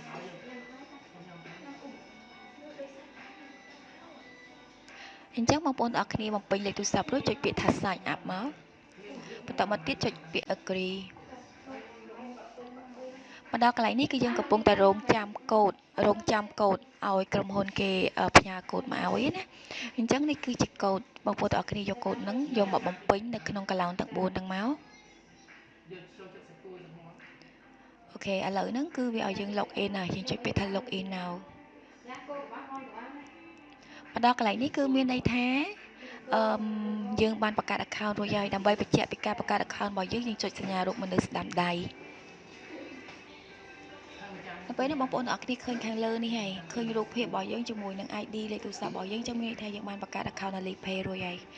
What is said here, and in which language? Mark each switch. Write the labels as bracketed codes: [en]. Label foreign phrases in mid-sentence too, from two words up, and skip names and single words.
[km] អញ្ចឹងបងប្អូនទាំងអស់គ្នាបំពេញលេខទូរស័ព្ទរួចចុចពាក្យថា [en] sign up [km] មកបន្ទាប់មកទៀតចុចពាក្យ agree មកដល់កន្លែងនេះគឺយើងកំពុងតែរងចាំកូដឲ្យក្រុមហ៊ុនគេផ្ញើកូដមកឲ្យណាអញ្ចឹងនេះគឺជាកូដបងប្អូនទាំងអស់គ្នាយកកូដហ្នឹងយកមកបំពេញនៅក្នុងកឡោនទាំង4ហ្នឹងមក អូខេឥឡូវហ្នឹងគឺវាឲ្យយើង [en] log in [km] ហើយយើងចុចពាក្យថា [en] log in now [km] មកដល់កន្លែងនេះគឺមានន័យថាយើងបានបង្កើត account រួចហើយដើម្បីបញ្ជាក់ពីការបង្កើត account របស់យើងចុចសញ្ញារូបមនុស្សស្ដាំដៃទៅពេលនេះបងប្អូនទាំងអស់គ្នាឃើញខាងលើនេះហើយឃើញរូបភាពរបស់យើងជាមួយនឹង ID លេខទូរស័ព្ទរបស់យើងចឹងមានន័យថាយើងបានបង្កើត account Alipay រួចហើយ